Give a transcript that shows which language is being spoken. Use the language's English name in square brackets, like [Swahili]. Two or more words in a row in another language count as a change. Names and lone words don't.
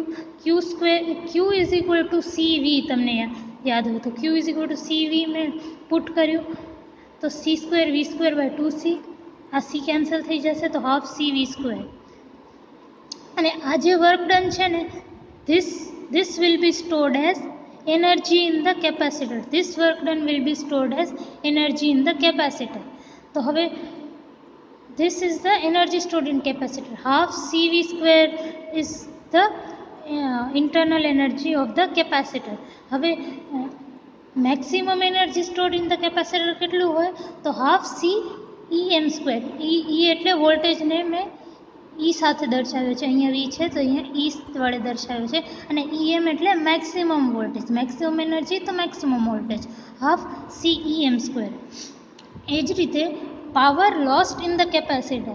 [Gujarati] Q = CV, તમને યાદ હોય તો Q = CV મેં પુટ કર્યું તો C²V²/2C, આ C કેન્સલ થઈ જશે તો હાફ CV². અને આ જે વર્ક ડન છે ને, [English] this will be stored as energy in the capacitor. This work done will be stored as energy in the capacitor. [Gujarati] તો હવે [English] this is the energy stored in capacitor. Half CV square is the internal energy of the capacitor. હવે maximum energy stored in the capacitor [Gujarati] કેટલું હોય? તો [English] half C EM square. [Gujarati] E એટલે વોલ્ટેજને મેં E સાથે દર્શાવ્યો છે, અહીંયા V છે તો અહીંયા E વડે દર્શાવ્યો છે, અને EM એટલે [English] maximum voltage, maximum energy [Gujarati] તો [English] maximum voltage, half CEM square. [Gujarati] એ જ રીતે [English] power lost in the capacitor.